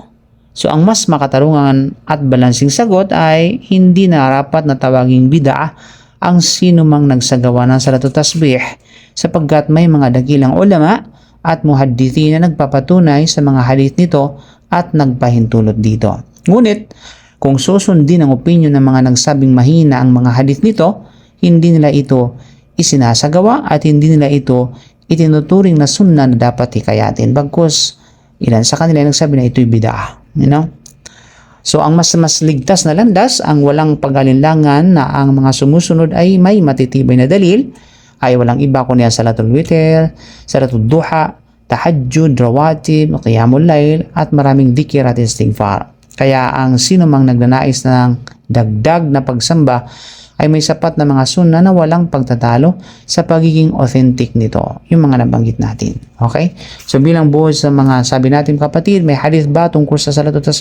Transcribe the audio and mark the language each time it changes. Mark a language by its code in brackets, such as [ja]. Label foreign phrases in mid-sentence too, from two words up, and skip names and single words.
[tl] So ang mas makatarungan at balansing sagot ay hindi narapat na tawaging bid'ah ang sino mang nagsagawa ng [ar] صلاة التسبيح, [tl] sapagkat may mga dakilang ulama at muhaddithin na nagpapatunay sa mga hadith nito at nagpahintulot dito. Ngunit, kung susundin ang opinion ng mga nagsabing mahina ang mga hadith nito, hindi nila ito isinasagawa at hindi nila ito itinuturing na sunnah na dapat hikayatin. Bagkus, ilan sa kanila nagsabi na ito'y bid'ah. [en] You know? So, [tl] ang mas ligtas na landas, ang walang pag-alinlangan na ang mga sumusunod ay may matitibay na dalil, ay walang iba kundi ang [ar] صلاة الوتر، صلاة الضحى, [tl] tahajjud, rawatib, [ar] قيام الليل, [tl] at maraming dhikr at istighfar. Kaya ang sino mang nagnanais ng dagdag na pagsamba ay may sapat na mga sunnah na walang pagtatalo sa pagiging authentic nito. Yung mga nabanggit natin. Okay? So bilang buod sa mga sabi natin kapatid, may hadith ba tungkol sa [ar] صلاة التسبيح?